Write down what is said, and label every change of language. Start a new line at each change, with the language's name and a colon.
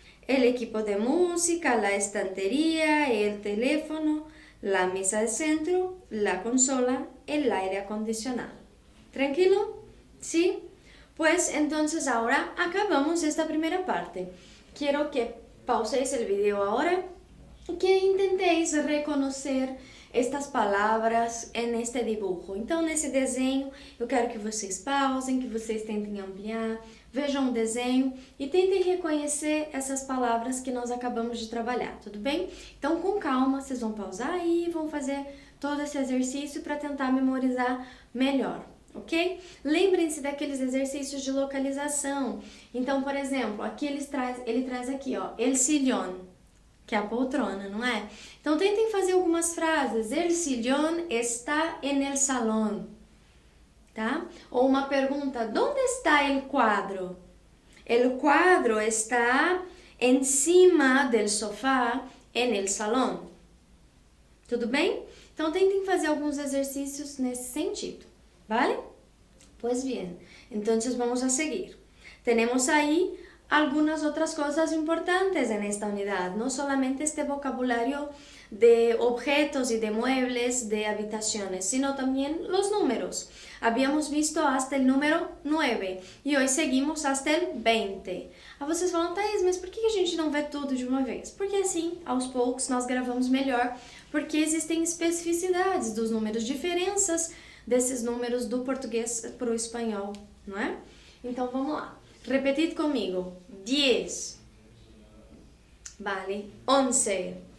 Spanish: El equipo de música, la estantería, el teléfono, la mesa de centro, la consola, el aire acondicionado. ¿Tranquilo? ¿Sí? Pues entonces ahora acabamos esta primera parte. Quiero que pauséis el video ahora y que intentéis reconocer estas
Portuguese: palavras neste
Spanish: dibujo.
Portuguese: Então, nesse desenho, eu quero que vocês pausem, que vocês tentem ampliar, vejam o desenho e tentem reconhecer essas palavras que nós acabamos de trabalhar, tudo bem? Então, com calma, vocês vão pausar aí e vão fazer todo esse exercício para tentar memorizar melhor, ok? Lembrem-se daqueles exercícios de localização. Então, por exemplo, aqui ele traz aqui, ó, el sillón, que é a poltrona, não é? Então, tentem fazer algumas frases.
Spanish: El sillón está en el salón, tá?
Portuguese: Ou uma pergunta,
Spanish: ¿dónde está el cuadro? El cuadro está encima del sofá en el salón.
Portuguese: Tudo bem? Então, tentem fazer alguns exercícios nesse sentido, ¿vale?
Spanish: Pues bien, entonces vamos a seguir. Tenemos ahí algunas otras cosas importantes en esta unidad, no solamente este vocabulario de objetos y de muebles de habitaciones, sino también los números. Habíamos visto hasta el número 9
Portuguese: e hoje
Spanish: seguimos hasta el 20.
Portuguese: Aí vocês falam, Thaís, mas por que a gente não vê tudo de uma vez? Porque assim, aos poucos, nós gravamos melhor, porque existem especificidades dos números, diferenças desses números do português para o espanhol, não é? Então vamos lá.
Spanish: Repetid conmigo.
Portuguese: 10. Vale. 11.